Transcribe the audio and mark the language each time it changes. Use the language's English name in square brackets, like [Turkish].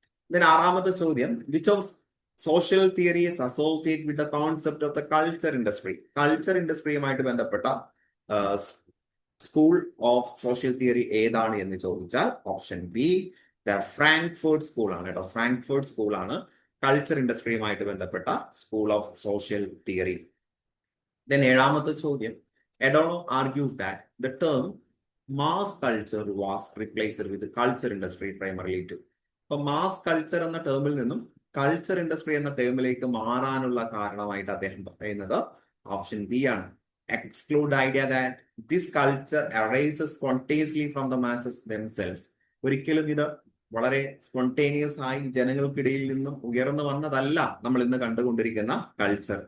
[Malayalam] ഇതിന് 6-മത്തെ ചോദ്യം, [English] Which of social theories associate with the concept of the culture industry. [Malayalam] Culture ഇൻഡസ്ട്രിയുമായിട്ട് ബന്ധപ്പെട്ട school of social theory ഏതാണ് എന്ന് ചോദിച്ചാൽ option B the Frankfurt school ആണ് കേട്ടോ. ഫ്രാങ്ക്ഫർട്ട് സ്കൂൾ ആണ് കൾച്ചർ ഇൻഡസ്ട്രിയുമായിട്ട് ബന്ധപ്പെട്ട school of social theory. [English] Then [Malayalam] 7-മത്തെ ചോദ്യം, [English] Adorno argues that the term mass culture was replaced with culture industry primarily too. [Malayalam] അപ്പൊ mass culture എന്ന ടേമിൽ നിന്നും കൾച്ചർ ഇൻഡസ്ട്രി എന്ന ടേമിലേക്ക് മാറാനുള്ള കാരണമായിട്ട് അദ്ദേഹം പറയുന്നത് ഓപ്ഷൻ ബി ആണ്. [English] Exclude idea that this culture arises spontaneously from the masses themselves. [Malayalam] ഒരിക്കലും ഇത് വളരെ സ്പോണ്ടേനിയസ് ആയി ജനങ്ങൾക്കിടയിൽ നിന്നും ഉയർന്നു വന്നതല്ല നമ്മൾ ഇന്ന് കണ്ടുകൊണ്ടിരിക്കുന്ന കൾച്ചർ.